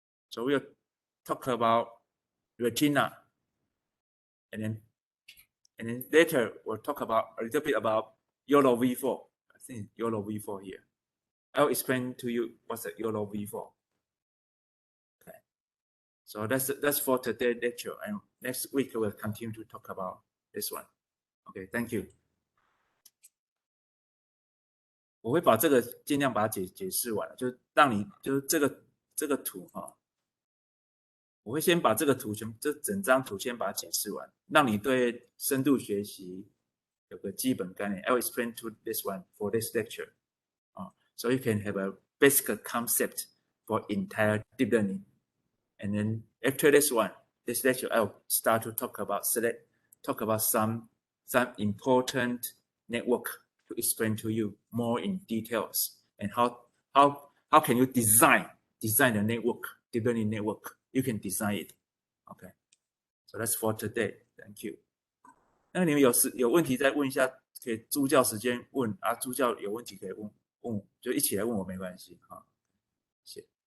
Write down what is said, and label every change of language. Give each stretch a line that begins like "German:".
English: So we'll talk about retina, and then later we'll talk about a little bit about YOLO V4. I think YOLO V4 here. I'll explain to you what's the YOLO V4. Okay. So that's for today's lecture, and next week we'll continue to talk about this one. Okay, thank you.
Chinese: 我会把这个尽量把它解释完了，就让你就是这个图哈，我会先把这个图这整张图先把它解释完，让你对深度学习有个基本概念。
English: I will explain to this one for this lecture. So you can have a basic concept for entire deep learning. And then after this lecture, I'll start to talk about some important network to explain to you more in details and how can you design the network, deep learning network. You can design it. Okay. So that's for today. Thank you.
Chinese: 那你们有问题再问一下，可以助教时间问啊，助教有问题可以问，就一起来问我没关系哈。谢谢。